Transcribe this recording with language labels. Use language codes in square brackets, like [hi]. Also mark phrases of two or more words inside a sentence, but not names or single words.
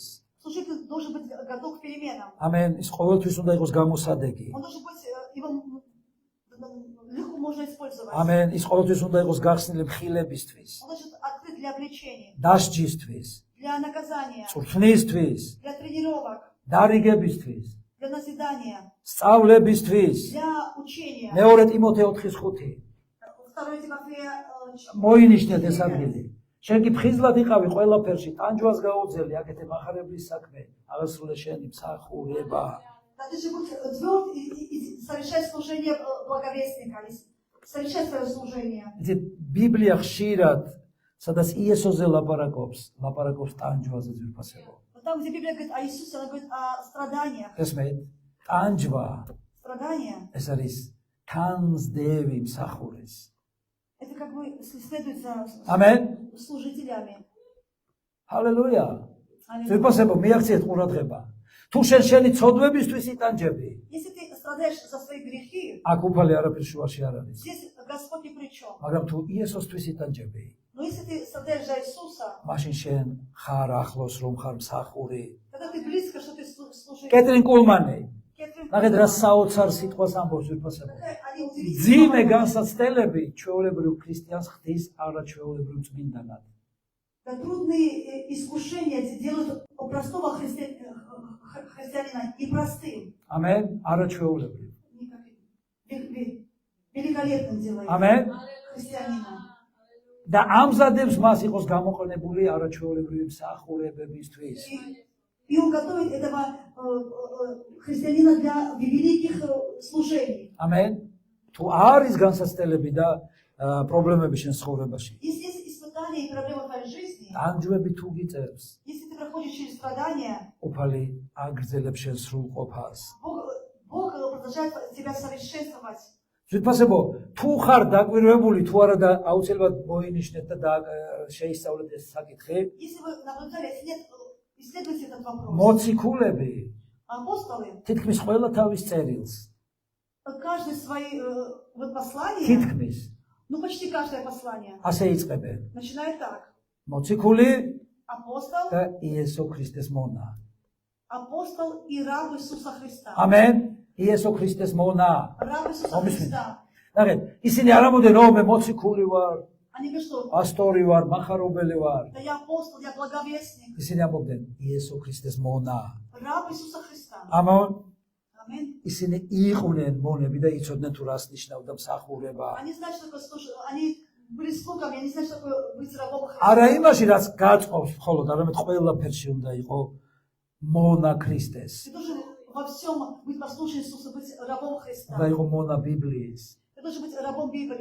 [ru] Служитель должен быть готов к переменам. [ka] ამენ. ის ყოველთვის უნდა იყოს გამოსადეგი. [ru] Он должен быть, его легко можно использовать. [ka] ამენ. ის ყოველთვის უნდა იყოს გახსნილი მხილებისთვის, [ru] Он должен открыт для обличения, [ka] დასჯისთვის, [ru] для наказания, [ka] წვრთნისთვის, [ru] для тренировок, [ka] დარიგებისთვის, [ru] для назидания, [ka] სწავლებისთვის. [ru] для учения. [ka] მეორე ტიმოთე 4:5. [ru] Второй Тимофея, [ka] მოინიშნეთ ეს ადგილი. შენ კი ფხიზლად იყავი ყველაფერში, ტანჯვას გაუძელი, აქეთ ემახარებლის საქმე, აღესრულე შენი მსახურება. [ru] да ты же будь тверд и совершай служение благовестника, совершай свое служение. [ka] იცით, ბიბლია ხშირად, სადაც იესოზე ლაპარაკობს ტანჯვაზე ძვირფასებო. [ru] Вот там, где Библия говорит о Иисусе, она говорит о страданиях. [ka] ესმით, ტანჯვა [ru] Страдания, [ka] ეს არის თანსდევი მსახურის. [ru] это как бы следует за [ka] ამენ. [ru] служителями. [ka] ჰალელუია. [ru] Аллилуйя. [ka] ძვირფასებო, მიაქციეთ ყურადღება. თუ შენი ცოდვებისთვის იტანჯები, [ru] Если ты страдаешь за свои грехи, [ka] აქ უფალი არაფერ შუაში არ არის. [ru] здесь Господь ни при чем. [ka] მაგრამ თუ იესოსთვის იტანჯები, [ru] Но если ты страдаешь за Иисуса, [ka] მაშინ შენ ხარ ახლოს რომ ხარ მსახური. [ru] когда ты близко, что ты служишь. [ka] კეტრინ კულმანი, [ru] Кэтрин [ka] ნახეთ რა [ru] Кулман, [ka] საოცარ სიტყვას ამბობს ვიფასებო. [ru] они удивительные [ka] ძიმე [ru] слова. [ka] განსაცდელები ჩვეულებრივ ქრისტიანს ხდის არაჩვეულებრივ წმინდანად. [ru] Да, трудные искушения делают простого христианина непростым, [ka] ამენ, არაჩვეულებრივ. [ru] великолепным делает [ka] ამენ. [ru] христианина. [ka] და ამზადებს მას იყოს გამოყენებული არაჩვეულებრივი მსახურებებისთვის. [ru] И он готовит этого христианина для великих служений. [ka] ამენ. თუ არის განსაცდელები და პრობლემები შენ ცხოვრებაში, [ru] Если есть испытания и проблемы в твоей жизни, [ka] ანჯვები თუ გიწევს, [ru] если ты проходишь через страдания, [ka] უფალი აგრძელებს შენ სრულყოფას. [ru] Бог продолжает тебя совершенствовать. [ka] ზუსტად, თუ ხარ დაკვირვებული, თუ არა და აუცილებლად მოინიშნეთ და შეისწავლეთ ეს საკითხი, [ru] Если вы наблюдали, если нет, исследуйте этот вопрос. [ka] მოციქულები [ru] Апостолы, [ka] თითქმის ყველა თავის წერილს, [ru] каждый свои послания, [ka] თითქმის [ru] ну почти каждое послание, [ka] ასე იწყებენ. [ru] начинает так. [ka] მოციქული [ru] Апостол, [ka] და იესო ქრისტეს მონა. [ru] апостол и раб Иисуса Христа. [ka] ამენ. იესო ქრისტეს მონა. [ru] Раб Иисуса Аминь. Христа. [ka] ნახეთ, ისინი არ ამბობენ, რომ მე მოციქული ვარ, [ru] Они говорят, что [ka] პასტორი ვარ, მახარობელი ვარ. [ru] да я апостол, я благовестник. [ka] ისინი ამბობენ, იესო ქრისტეს მონა. [ru] Раб Иисуса Христа. [ka] ამონ [ru] Аминь. [ka] ისინი იყვნენ მონები და იცოდნენ თუ რას ნიშნავდა მსახურება. [ru] Они знают, что такое служба. Они были слугами, они знают, что такое быть рабом [ka] არა [ru] Христа. [ka] იმაში, რაც გაწყობს მხოლოდ, არამედ ყველაფერში უნდა იყო მონა ქრისტეს. [ru] Ты должен во всем быть послушным Иисусу, быть рабом Христа. [ka] უნდა იყო моნა ბიბლიის. [ru] Ты должен быть рабом Библии.